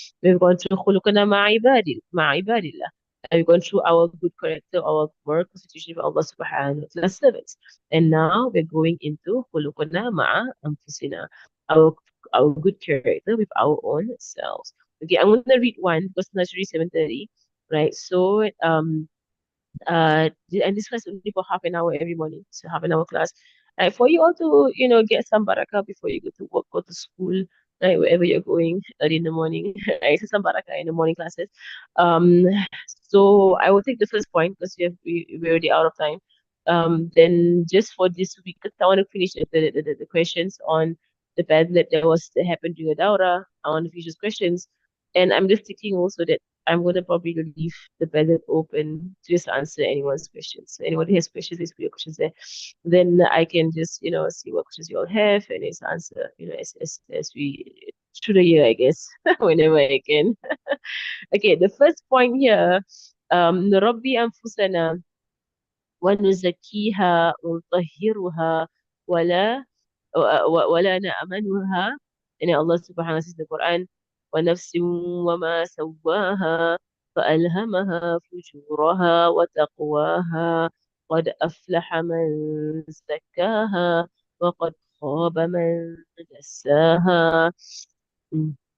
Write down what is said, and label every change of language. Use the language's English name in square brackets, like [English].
[English] We've gone through [Arabic] خلقنا مع عباد الله. [English] And we've gone through our good character, our moral constitution with Allah subhanahu wa ta'ala servants. And now we're going into [Arabic] خلقنا مع أنفسنا. [English] Our, our good character with our own selves. Okay, I'm gonna read one because nursery 7:30, right? So and this class only for half an hour every morning, so half an hour class, right? For you all to get some barakah before you go to work, go to school, right? Wherever you're going early in the morning, right? So some barakah in the morning classes. Um, so I will take the first point because we're already out of time. Then just for this week, 'cause I want to finish the questions on the Padlet that happened during the Daura. I want to finish those questions. And I'm just thinking also that I'm going to probably leave the Padlet open to just answer anyone's questions. So anybody has questions, please put your questions there. Then I can just, see what questions you all have and just answer, as we through the year, I guess, whenever I can. Okay, the first point here, [Arabic] نربي أنفسنا ونزكيها ونطهرها ولا ولا نأمنها. يعني [English] Allah subhanahu wa ta'ala says in the Quran, [Arabic] ونفس وما سواها فألهمها فجورها وتقواها قد أفلح من زكاها وقد خاب من دساها. م.